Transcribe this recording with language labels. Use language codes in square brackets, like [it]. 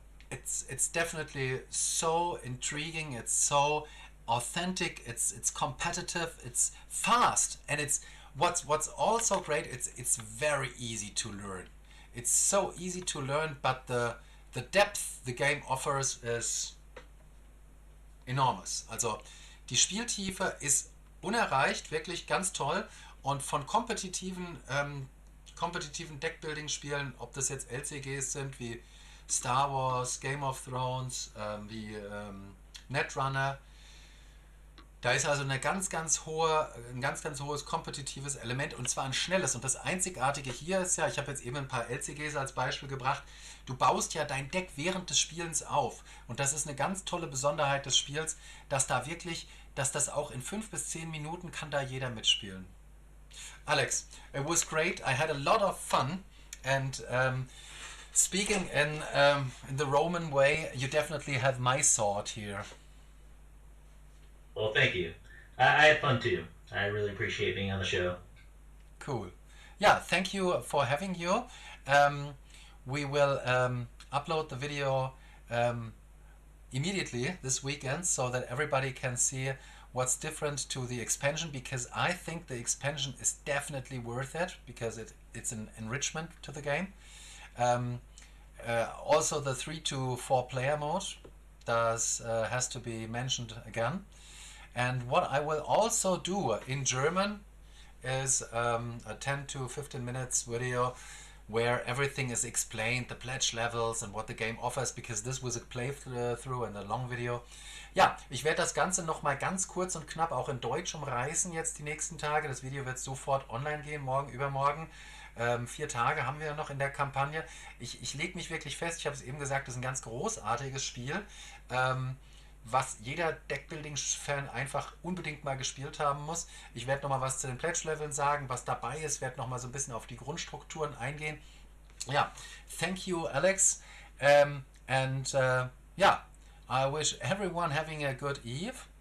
[en] It's definitely so intriguing. It's so authentic. It's competitive. It's fast, and it's what's also great. It's very easy to learn. It's so easy to learn, but the depth the game offers is enormous. [de] Also die Spieltiefe ist unerreicht, wirklich ganz toll. Und von kompetitiven Deckbuilding-Spielen, ob das jetzt LCGs sind wie Star Wars, Game of Thrones, wie Netrunner, da ist also ein ganz hohes kompetitives Element, und zwar ein schnelles. Und das Einzigartige hier ist ja, ich habe jetzt eben ein paar LCGs als Beispiel gebracht, du baust ja dein Deck während des Spielens auf. Und das ist eine ganz tolle Besonderheit des Spiels, dass das auch in 5 bis 10 Minuten kann da jeder mitspielen. [en] Alex, it was great. I had a lot of fun, and speaking in the Roman way, you definitely have my sword here. Well, thank you. I had fun too. I really appreciate being on the show. Cool. Yeah, thank you for having you. We will upload the video immediately this weekend so that everybody can see what's different to the expansion, because I think the expansion is definitely worth it, because it's an enrichment to the game. Also the 3 to 4 player mode has to be mentioned again. And what I will also do in German is a 10 to 15 minutes video where everything is explained, the pledge levels and what the game offers, because this was a playthrough and a long video. [de] Ja, ich werde das Ganze nochmal ganz kurz und knapp auch in Deutsch umreißen jetzt die nächsten Tage. Das Video wird sofort online gehen, morgen, übermorgen. 4 Tage haben wir noch in der Kampagne. Ich lege mich wirklich fest, ich habe es eben gesagt, das ist ein ganz großartiges Spiel, was jeder Deckbuilding-Fan einfach unbedingt mal gespielt haben muss. Ich werde nochmal was zu den Pledge-Leveln sagen, was dabei ist, werde nochmal so ein bisschen auf die Grundstrukturen eingehen. [en] Ja, thank you, Alex. Yeah, I wish everyone having a good eve.